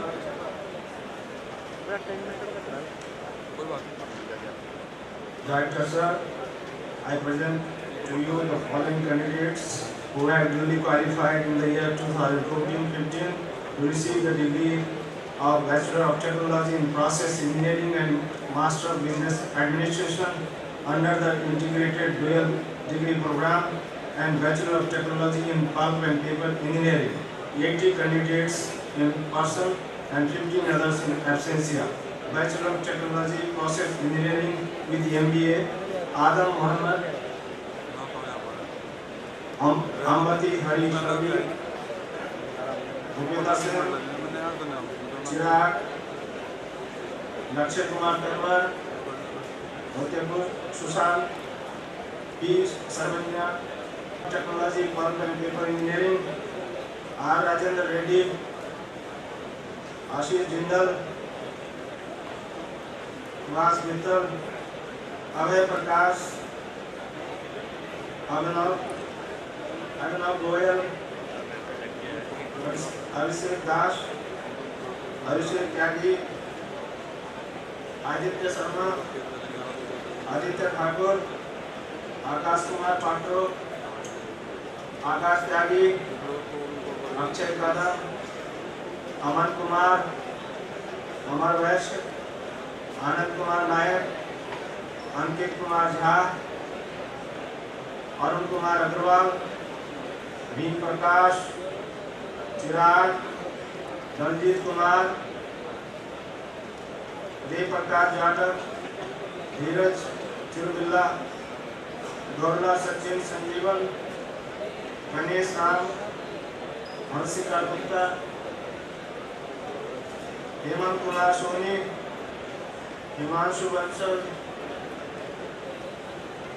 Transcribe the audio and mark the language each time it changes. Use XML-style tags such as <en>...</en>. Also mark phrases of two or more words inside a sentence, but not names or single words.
<en>Director sir, I present to you the following candidates who have duly qualified in the year 2014-15 to receive the degree of Bachelor of Technology in Process Engineering and Master of Business Administration under the Integrated Dual Degree Program and Bachelor of Technology in Pulp and Paper Engineering. 80 candidates in person and 15 others in absentia. Bachelor of Technology Process Engineering with MBA, Adam Mohammed, Ambati Harish Ravi, Bhupendra Singh, Chirag, Lakshay Kumar Perwar, Bhatepur Sushant, P. Sarvanya, Technology, Pulp and Paper Engineering, R. Rajendra Reddy, Ashish Jindal, Vas Mittal, Abhay Prakash, Abhinav Goyal, Abhishek Das, Abhishek Tyagi, Aditya Sharma, Aditya Thakur, Akash Kumar Patro, Akash Tyagi, Akshay Kadam, Aman Kumar, Amar Vaishya, Anand Kumar Nayak, Ankit Kumar Jha, Arun Kumar Agrawal, Bhim Prakash, Chirag, Daljit Kumar, Dev Prakash Jadhav, Dheeraj Chirubilla, Gaurla Sachin Sanjeevan, Ganesh Ram, Hansika Gupta, Hemant Kumar Soni, Himanshu Bansal, J.</en>